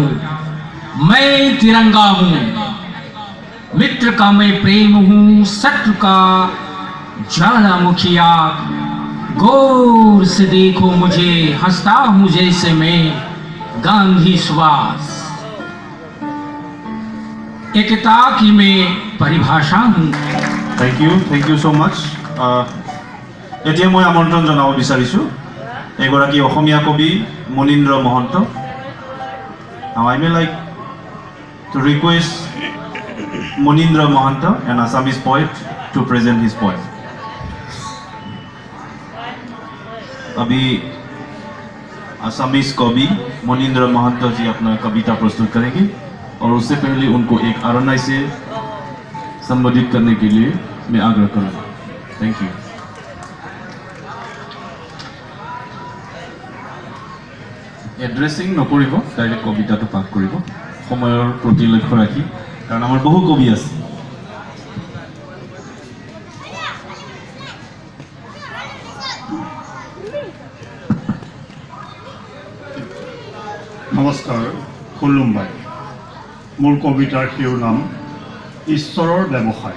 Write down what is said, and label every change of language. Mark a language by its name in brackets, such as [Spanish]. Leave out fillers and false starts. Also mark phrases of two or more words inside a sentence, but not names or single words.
[Hindi] मैं तिरंगा हूं, मित्र का मैं प्रेम हूं, शत्रु का ज्वालामुखिया। गौर से देखो मुझे, हंसता हूं जैसे मैं गांधी सुभाष। एकता की मैं परिभाषा हूँ। [English] thank you so much. [Assamese] এতিয়া মই আমন্ত্ৰণ জনাব বিচাৰিছোঁ এগৰাকী অসমীয়া কবি মনীন্দ্ৰ মহন্ত। [English] Now I may like to request Monindra Mahanta, an Assamese poet, to present his poem. [Hindi] अभी असमीज कवि मोनिंद्र महंत जी अपना कविता प्रस्तुत करेंगे और उससे पहले उनको एक आरनाई से संबोधित करने के लिए मैं आग्रह करूँगा। [English] thank you. [Assamese] এড্ৰেছিং নকৰিব, ডাইৰেক্ট কবিতাটো পাঠ কৰিব সময়ৰ প্ৰতি লক্ষ্য ৰাখি, কাৰণ আমাৰ বহু কবি আছে। নমস্কাৰ, খুলুমবাই। মোৰ কবিতাৰ শিৰোনাম ঈশ্বৰৰ ব্যৱসায়।